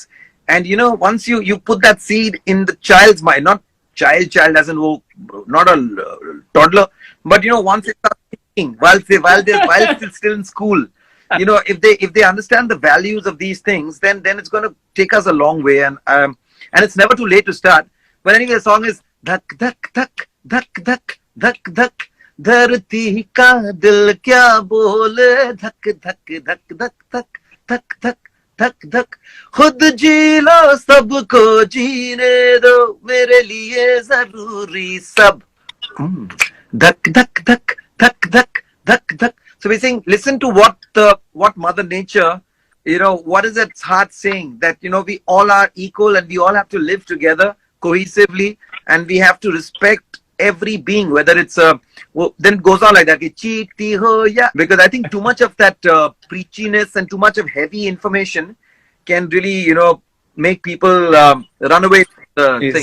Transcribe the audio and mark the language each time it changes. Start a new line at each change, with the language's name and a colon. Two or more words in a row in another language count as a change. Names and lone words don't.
English: And once you put that seed in the child's mind, not child as in not a toddler, but once it starts thinking, while it's still in school, if they understand the values of these things, then it's going to take us a long way, and it's never too late to start. But anyway, the song is
Hindi: धक धक धक धक धक धक धक धरती का दिल क्या बोले धक धक धक धक धक धक धक धक धक खुद जी लो सबको जीने दो मेरे लिए जरूरी सब धक धक धक धक धक धक धक.
English: So we're saying, listen to what Mother Nature, what is its heart saying, that we all are equal and we all have to live together cohesively, and we have to respect every being, whether it's then it goes on like that, because I think too much of that preachiness and too much of heavy information can really make people run away from the thing.